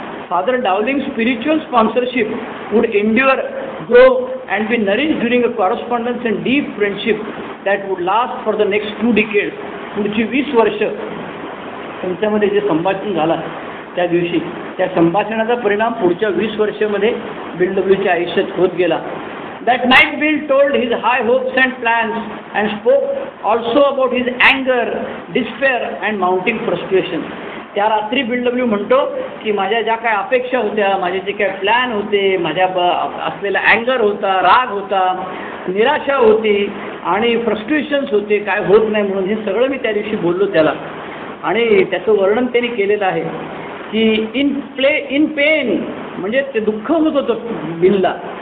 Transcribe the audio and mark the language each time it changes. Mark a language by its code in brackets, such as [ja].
[en] Father Dowling's spiritual sponsorship would endure, grow and be nourished during a correspondence and deep friendship that would last for the next 2 decades. [mr] पुढची 20 वर्ष त्यांच्यामध्ये जे संभाषण झालं त्या दिवशी, त्या संभाषणाचा परिणाम पुढच्या 20 वर्षामध्ये बिल डब्ल्यूच्या आयुष्यात होत गेला. [en] That night Bill told his high hopes and plans and spoke also about his anger, despair and mounting frustration. [mr] त्या रात्री बिल डब्ल्यू म्हणतो की माझ्या ज्या काय अपेक्षा होत्या, माझे जे काय प्लॅन होते, माझ्या असलेला अँगर होता, राग होता, निराशा होती आणि फ्रस्ट्रेशन्स होते, काय होत नाही म्हणून, हे सगळं मी त्या दिवशी बोललो त्याला. आणि त्याचं वर्णन त्यांनी केलेलं आहे की [en] in pain [mr] म्हणजे ते दुःख होत होतं बिलला.